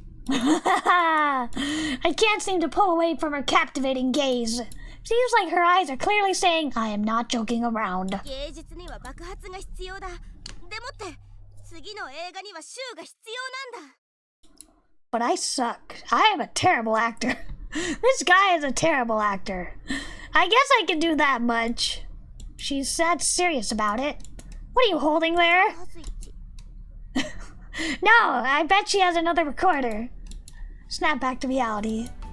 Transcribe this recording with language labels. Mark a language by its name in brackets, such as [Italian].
[English] I can't seem to pull away from her captivating gaze. Seems like her eyes are clearly saying, I am not joking around. [Japanese] 芸術には爆発が必要だ。でもって次の映画にはシューが必要なんだ。 [English] But I suck. I am a terrible actor. This guy is a terrible actor. I guess I can do that much. She's that serious about it. What are you holding there? No, I bet she has another recorder. Snap back to reality.